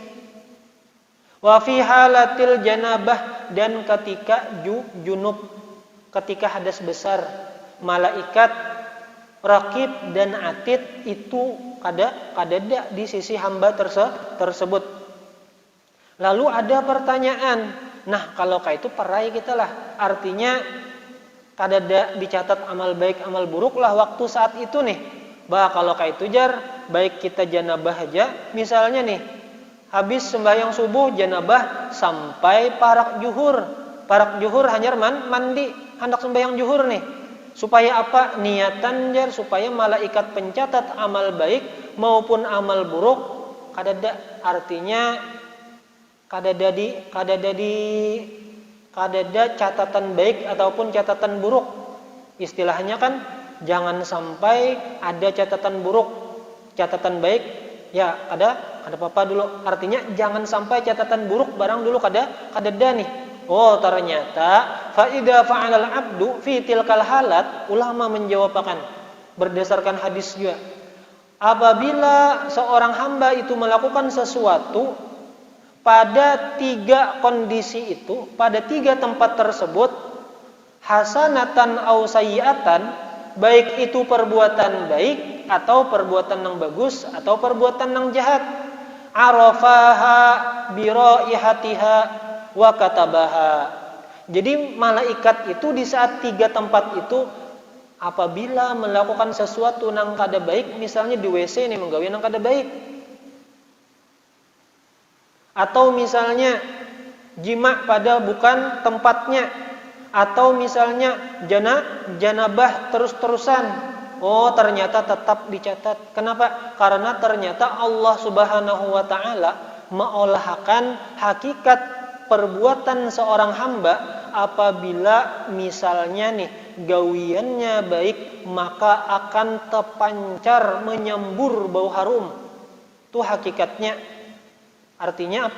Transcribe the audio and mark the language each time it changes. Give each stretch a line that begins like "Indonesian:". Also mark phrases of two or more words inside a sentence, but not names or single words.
Arabic: وفي حالة الجنابة,
Banjar: dan ketika junub, ketika hadas besar. Malaikat raqib dan atid itu kadada di sisi hamba tersebut. Lalu ada pertanyaan, nah kalau kayak itu perai kita lah, artinya kadada dicatat amal baik amal buruk lah waktu saat itu nih. Bah kalau kayak itu jar, baik kita janabah aja, misalnya nih habis sembahyang subuh janabah sampai parak juhur hanya mandi hendak sembahyang juhur nih, supaya apa? Niatan jar supaya malaikat pencatat amal baik maupun amal buruk kadada, artinya kadada catatan baik ataupun catatan buruk. Istilahnya kan jangan sampai ada catatan buruk, catatan baik ya ada apa dulu, artinya jangan sampai catatan buruk barang dulu kadada nih. Oh ternyata
Arabic: فإذا فعل العبد في تلك الحالة,
Banjar: ulama menjawabkan berdasarkan hadis juga, apabila seorang hamba itu melakukan sesuatu pada 3 kondisi itu, pada 3 tempat tersebut,
Arabic: حسنة أو سيئة,
Banjar: baik itu perbuatan baik atau perbuatan yang bagus atau perbuatan yang jahat,
Arabic: عرفها بريحها وكتبها.
Banjar: Jadi malaikat itu di saat 3 tempat itu, apabila melakukan sesuatu nang kada baik, misalnya di WC ini menggawe nang kada baik, atau misalnya jima pada bukan tempatnya, atau misalnya janabah terus-terusan, oh ternyata tetap dicatat. Kenapa? Karena ternyata Allah
Arabic: سبحانه وتعالى
Banjar: mengolahkan hakikat perbuatan seorang hamba. Apabila misalnya nih gawiannya baik, maka akan terpancar menyembur bau harum. Itu hakikatnya. Artinya apa?